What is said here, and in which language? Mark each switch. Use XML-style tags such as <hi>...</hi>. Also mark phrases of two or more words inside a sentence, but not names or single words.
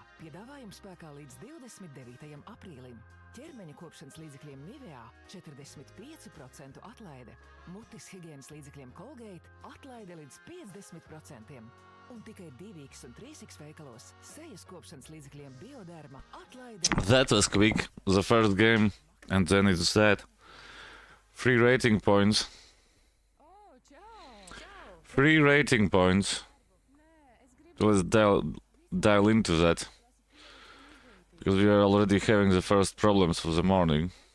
<lv>Piedāvājums spēkā līdz 29. aprīlim. Ķermeņa kopšanas līdzekļiem Nivea 45% atlaide. Mutes higiēnas līdzekļiem Colgate atlaide līdz 50%. Un tikai 2X un 3X veikalos sejas kopšanas līdzekļiem Bioderma atlaide.</lv> <en>That was quick. The first game, and then it's that. Free rating points. Free rating points. Let's dial into that. Because we are already having the first problems for the morning.</en>